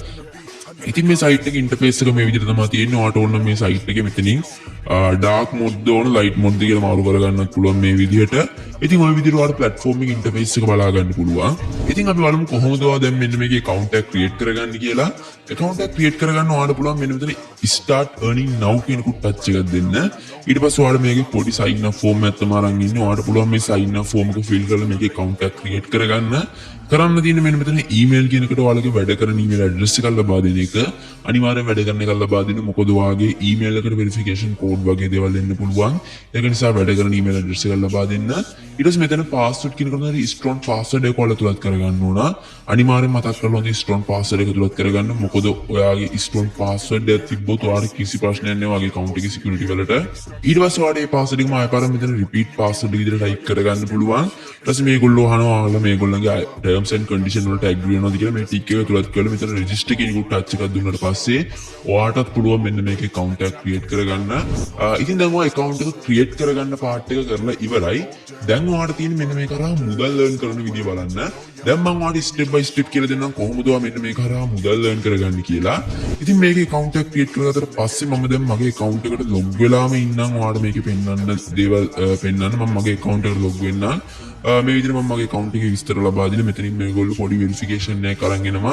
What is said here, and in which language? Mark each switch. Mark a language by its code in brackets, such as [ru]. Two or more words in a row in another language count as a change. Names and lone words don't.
[si] ඉතින් මේ සයිට් එකේ ඉන්ටර්ෆේස් එක මේ විදිහට තමයි තියෙන්නේ. ඔයාලට ඕන මේ සයිට් එකේ මෙතනින් [en] dark mode [si] ඕන [en] light mode [si] කියලා මාරු කරගන්නත් පුළුවන් මේ විදිහට. ඉතින් ওই විදිහට ඔයාලට ප්ලැට්ෆෝම් එකේ ඉන්ටර්ෆේස් එක බලා ගන්න පුළුවන්. ඉතින් අපි බලමු කොහොමද ඔයා දැන් මෙන්න මේකේ account එකක් create කරගන්න කියලා. account එකක් create කරගන්න ඔයාලට පුළුවන් මෙන්න මෙතන [en] start earning now [si] කියන කුත් ටච් එකක් දෙන්න. ඊට පස්සේ ඔයාලට මේකේ පොඩි [en] sign up form [si] එකක් තමයි අරන් ඉන්නේ. ඔයාලට පුළුවන් මේ [en] sign up form [si] එක fill කරලා මේකේ account එකක් create කරගන්න. කරන්න තියෙන මෙන්න මෙතන email කියන එකට ඔයාලගේ වැඩ කරන [en] email address [si] එකක් ලබා දෙන එක. අනිවාර්යෙන් වැඩ කරන එකක් ලබා දෙන්න. මොකද ඔයාගේ email එකට [en] verification code [si] වගේ දේවල් එන්න පුළුවන්. ඒක නිසා වැඩ කරන [en] email address [si] එකක් ලබා දෙන්න. ඊට පස්සේ මෙතන password කියන එකට [en] strong password [si] එක ඔයාලා තුලත් කරගන්න ඕන. අනිවාර්යෙන් මතක් කරලා හොඳ [en] strong password [si] එක තුලත් කරගන්න. මොකද ඔයාගේ [en] strong password [si] එක තිබ්බොත් ඔයාලට කිසි ප්‍රශ්නයක් නැහැ ඔයාගේ account එකේ security වලට. ඊට පස්සේ ඔයාලට මේ password එකම ආයෙ පාරක් මෙතන [en] repeat password [si] විදිහට type කරගන්න පුළුවන්. ඊට පස්සේ මේගොල්ලෝ අහනවා ඔයාලා මේගොල්ලන්ගේ [en] terms and condition [si] වලට agree වෙනවද කියලා මේ ටික් එක තුලත් කරලා මෙතන register කියන කුත් ටච් එකක් දුන්නාට පස්සේ ඔයාටත් පුළුවන් මෙන්න මේකේ account එකක් create කරගන්න. ඉතින් දැන් ඔයා account එක create කරගන්න part එක කරලා ඉවරයි. දැන් ඔයාට තියෙන මෙන්න මේක කරා මුදල් earn කරන විදිය බලන්න. දැන් මම ඔයාලට [en] step by step [si] කියලා දෙන්නම් කොහොමද ඔයා මෙන්න මේක කරා මුදල් earn කරගන්නේ කියලා. ඉතින් මේකේ account එකක් create කරගත්තට පස්සේ මම දැන් මගේ account එකට log වෙලාම ඉන්නම් ඔයාලට මේකේ පෙන්වන්න දේවල් පෙන්වන්න මම මගේ account එකට log වෙන්නම්. මේ විදිහට මම මගේ account එකේ විස්තර ලබා දීලා මෙතනින් මේගොල්ලෝ පොඩි verification එකක් අරන් එනවා.